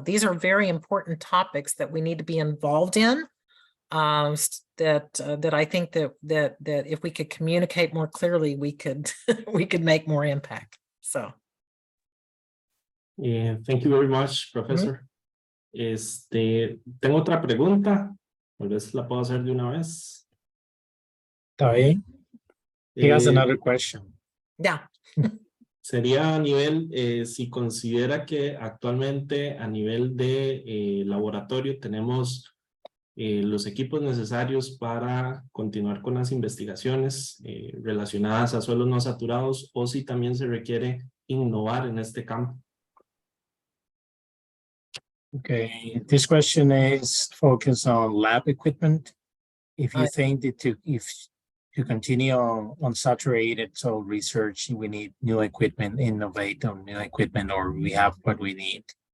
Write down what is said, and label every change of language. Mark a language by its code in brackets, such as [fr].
[en] These are very important topics that we need to be involved in. That I think that if we could communicate more clearly, we could we could make more impact. So. Yeah, thank you very much, Professor. [es] Tengo otra pregunta. Tal vez la puedo hacer de una vez. Está bien. [en] He has another question. Yeah. [es] Sería a nivel, si considera que actualmente a nivel de laboratorio tenemos los equipos necesarios para continuar con las investigaciones relacionadas a suelos no saturados, o si también se requiere innovar en este campo. [en] Okay, this question is focused on lab equipment. If you think that to continue on saturated soil research, we need new equipment, innovate on new equipment, or we have what we need.